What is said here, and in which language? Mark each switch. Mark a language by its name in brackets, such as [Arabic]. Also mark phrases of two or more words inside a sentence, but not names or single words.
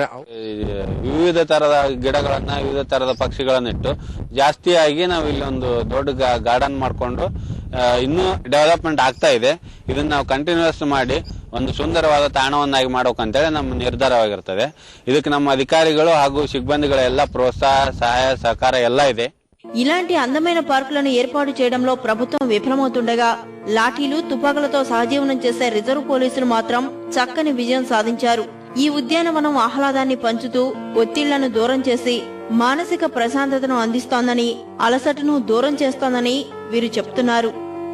[Kannada] ವಿವಿಧ ತರದ ಗಿಡಗಳನ್ನ, ವಿವಿಧ ತರದ ಪಕ್ಷಿಗಳನ್ನಿಟ್ಟು ಜಾಸ್ತಿಯಾಗಿ ನಾವು ಇಲ್ಲಿ ಒಂದು ದೊಡ್ಡ ಗಾರ್ಡನ್ ಮಾಡ್ಕೊಂಡು ಇನ್ನೂ ಡೆವಲಪ್ಮೆಂಟ್ ಆಗ್ತಾ ಇದೆ. ಇದನ್ನ ನಾವು ಕಂಟಿನ್ಯೂಸ್ ಮಾಡಿ ಒಂದು ಸುಂದರವಾದ ತಾಣವನ್ನಾಗಿ ಮಾಡೋಕಂತೇಳಿ ನಮ್ಮ ನಿರ್ಧಾರವಾಗಿರ್ತದೆ. ಇದಕ್ಕೆ ನಮ್ಮ ಅಧಿಕಾರಿಗಳು ಹಾಗೂ ಸಿಬ್ಬಂದಿಗಳ ಎಲ್ಲ ಪ್ರೋತ್ಸಾಹ, ಸಹಾಯ, ಸಹಕಾರ ಎಲ್ಲ ಇದೆ. [Telugu] ఇలాంటి అందమైన పార్కులను ఏర్పాటు చేయడంలో ప్రభుత్వం విఫలమవుతుండగా లాఠీలు, తుపాకులతో సహజీవనం చేసే రిజర్వ్ పోలీసులు మాత్రం చక్కని విజయం సాధించారు. ఈ ఉద్యానవనం ఆహ్లాదాన్ని పంచుతూ ఒత్తిళ్లను దూరం చేసి మానసిక ప్రశాంతతను అందిస్తోందని, అలసటను దూరం చేస్తోందని వీరు చెప్తున్నారు.